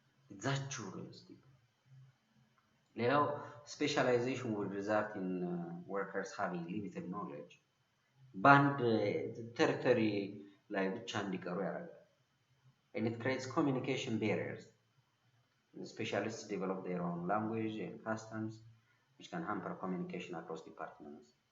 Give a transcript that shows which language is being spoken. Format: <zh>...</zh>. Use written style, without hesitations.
<en>እዛችሁ realistic ሌላው specialization would result in workers having limited knowledge.</en> <am>በአንድ ቴሪቶሪ ላይ ብቻ እንዲቀሩ ያደርጋል።</am> <en>And it creates communication barriers. Specialists develop their own language and customs which can hamper communication across departments.</en>